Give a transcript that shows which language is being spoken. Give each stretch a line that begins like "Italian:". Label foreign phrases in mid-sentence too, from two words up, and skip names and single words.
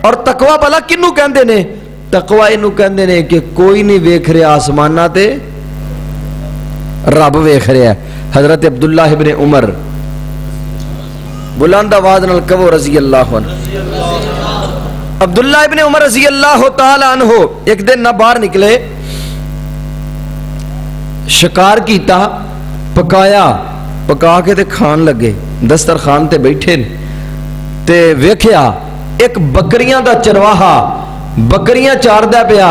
Punjabi: اور تقویٰ بھلا کینوں کہندے نے؟ تقویٰ اینوں کہندے نے کہ کوئی نہیں ویکھ رہا اسماناں تے رب ویکھ رہا ہے. حضرت عبداللہ ابنِ عمر، بلند آواز نال کہو
Arabic: رضي الله عنه.
Punjabi: عبداللہ ابنِ عمر
Arabic: رضي الله تعالى عنه
Punjabi: ایک دن نا باہر نکلے، شکار کیتا، پکایا، پکا کے تے کھان لگے، دسترخوان تے بیٹھے تے ویکھیا اک بکریاں دا چرواہا بکریاں چاردا پیا.